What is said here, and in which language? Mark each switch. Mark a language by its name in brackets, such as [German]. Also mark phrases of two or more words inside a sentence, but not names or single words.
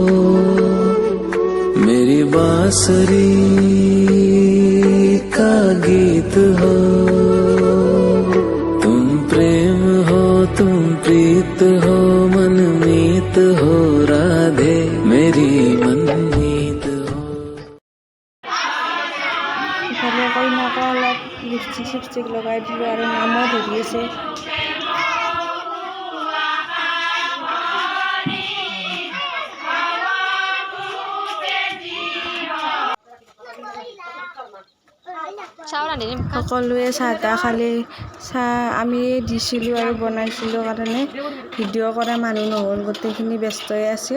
[Hindi] मेरी बांसुरी का गीत हो तुम प्रेम हो तुम प्रीत हो मनमीत हो राधे मेरी मनमीत हो [Assamese] ইফালে কইনাকে অলপ লিপষ্টিক চিপষ্টিক লগাই দিলোঁ আৰু নামো ধৰি আছে। সকলোৱে চাহ তাহ খালে চাহ আমি দিছিলোঁ আৰু বনাইছিলোঁ কাৰণে ভিডিঅ' কৰা মানুহ নহ'ল, গোটেইখিনি ব্যস্তই আছিল।